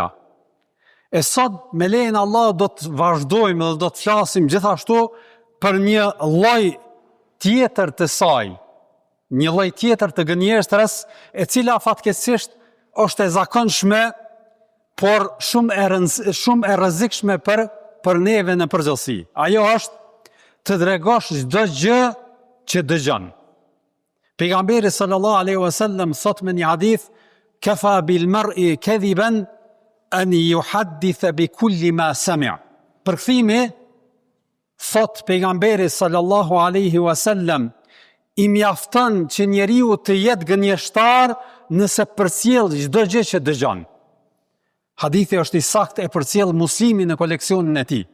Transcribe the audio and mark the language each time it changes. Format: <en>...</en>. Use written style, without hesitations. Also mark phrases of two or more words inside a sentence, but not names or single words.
<sq>E sot me lejen e Allah do të vazhdojmë dhe do të flasim gjithashtu për një lloj tjetër të saj, një lloj tjetër të gënjeshtrës, e cila fatkeqësisht është e zakonshme, por shumë e rrezikshme për neve në përgjithësi. Ajo është të dregosh çdo gjë që dëgjon. Pejgamberi</sq> <ar>صلى الله عليه وسلم</ar> <sq>thot me një hadith:</sq> <ar>"كفى بالمرء كذبا أن يحدث بكل ما سمع'."</ar> <sq>Përkthimi thot pejgamberi</sq> <ar>صلى الله عليه وسلم,</ar> <sq>I mjafton që njeriu të jetë gënjeshtar nëse përcjell çdo gjë që dëgjon. Hadithi është I saktë e përcjell Muslimi në koleksionin e tij.</sq>